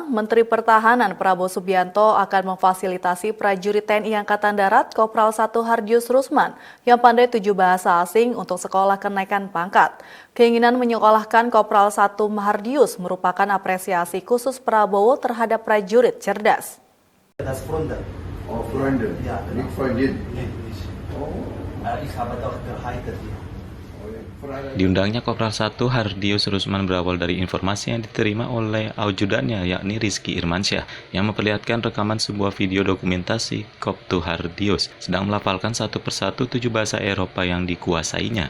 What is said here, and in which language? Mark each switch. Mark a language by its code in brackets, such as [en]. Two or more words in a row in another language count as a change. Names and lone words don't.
[id] Menteri Pertahanan Prabowo Subianto akan memfasilitasi prajurit TNI Angkatan Darat Kopral 1 Hardius Rusman yang pandai 7 bahasa asing untuk sekolah kenaikan pangkat. Keinginan menyekolahkan Kopral 1 Hardius merupakan apresiasi khusus Prabowo terhadap prajurit cerdas. [de] Das Freunde. Oh, Freunde. Ja, Nicht Freundin. Oh. Ich habe doch geheiratet. [id] Diundangnya Kopral 1 Hardius Rusman berawal dari informasi yang diterima oleh ajudannya yakni Rizky Irmansyah yang memperlihatkan rekaman sebuah video dokumentasi Koptu Hardius sedang melafalkan satu persatu 7 bahasa Eropa yang dikuasainya.